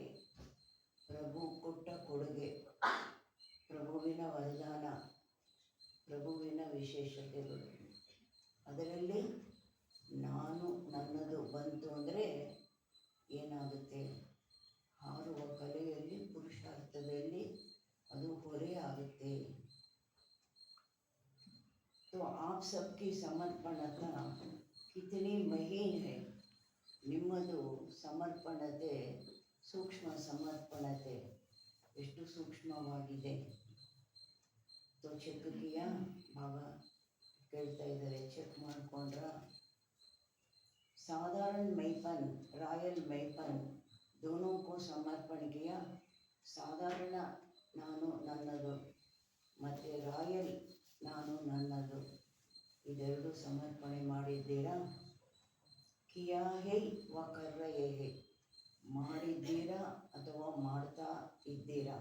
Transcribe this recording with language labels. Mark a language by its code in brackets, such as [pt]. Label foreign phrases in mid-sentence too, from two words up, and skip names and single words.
[kn] ಪ್ರಭು ಕೊಟ್ಟ ಕೊಡುಗೆ, ಪ್ರಭುವಿನ ವರದಾನ, ಪ್ರಭುವಿನ ವಿಶೇಷತೆಗಳು. ಅದರಲ್ಲಿ ನಾನು ನನ್ನದು ಬಂತು ಅಂದರೆ ಏನಾಗುತ್ತೆ? ಹಾರುವ ಕಲೆಯಲ್ಲಿ ಪುರುಷಾರ್ಥದಲ್ಲಿ ಅದು ಹೊರೆ ಆಗುತ್ತೆ. [hi] तो आप सबकी समर्पणता कितनी महीन है. [kn] ನಿಮ್ಮದು ಸಮರ್ಪಣತೆ, ಸೂಕ್ಷ್ಮ ಸಮರ್ಪಣತೆ ಎಷ್ಟು ಸೂಕ್ಷ್ಮವಾಗಿದೆ. तो [hi] चेक किया [kn] ಬಾಬಾ ಕೇಳ್ತಾ ಇದ್ದಾರೆ, ಚೆಕ್ ಮಾಡಿಕೊಂಡ್ರ? [hi] साधारण मैपन, रॉयल मैपन दोनों को समर्पण किया. [kn] ಸಾಧಾರಣ ನಾನು ನನ್ನದು ಮತ್ತು ರಾಯಲ್ ನಾನು ನನ್ನದು ಇದೆರಡು ಸಮರ್ಪಣೆ ಮಾಡಿದ್ದೀರಾ? [hi] किया है व कर रहे हैं, [kn] ಮಾಡಿದ್ದೀರಾ ಅಥವಾ ಮಾಡ್ತಾ ಇದ್ದೀರಾ?